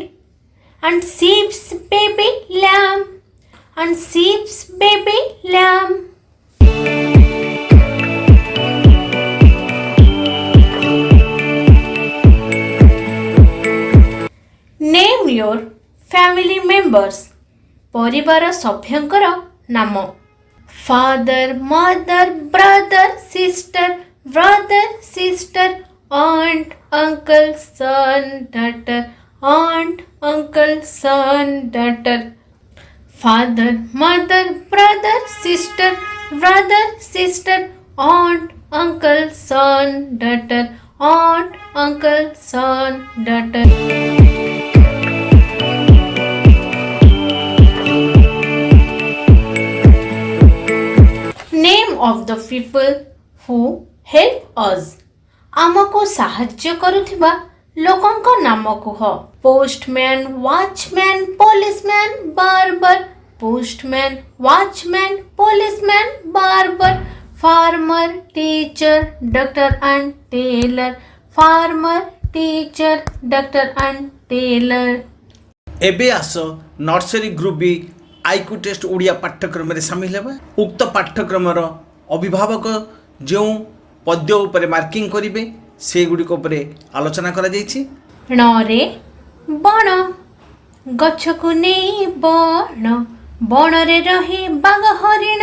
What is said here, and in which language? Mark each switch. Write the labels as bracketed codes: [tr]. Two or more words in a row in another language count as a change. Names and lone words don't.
[en] And sheep's baby lamb, and sheep's baby lamb. Name your family members. [or] ପରିବାର ସଭ୍ୟଙ୍କର ନାମ. [en] Father, mother, brother, sister, brother, sister, aunt, uncle, son, daughter, aunt, uncle, son, daughter. Father, mother, brother, sister, aunt, uncle, son, daughter, aunt, uncle, son, daughter. Name of the people who help us. [or] ଆମକୁ ସାହାଯ୍ୟ କରୁଥିବା ଲୋକଙ୍କ ନାମ କୁହ. [en] Postman, watchman, policeman, barber. Postman, watchman, policeman, barber. Farmer, teacher, doctor and tailor. Farmer, teacher, doctor and tailor. [or] ଏବେ ଆସ [en] nursery group B IQ test [or] ଓଡ଼ିଆ ପାଠ୍ୟକ୍ରମରେ ସାମିଲ ହେବା. ଉକ୍ତ ପାଠ୍ୟକ୍ରମର ଅଭିଭାବକ ଯେଉଁ ପଦ୍ୟ ଉପରେ ମାର୍କିଂ କରିବେ ସେଗୁଡ଼ିକ ଉପରେ ଆଲୋଚନା କରାଯାଇଛି. ଣରେ ବଣ, ଗଛକୁ ନେଇ ବଣ, ବଣରେ ରହେ ବାଘ ହରିଣ.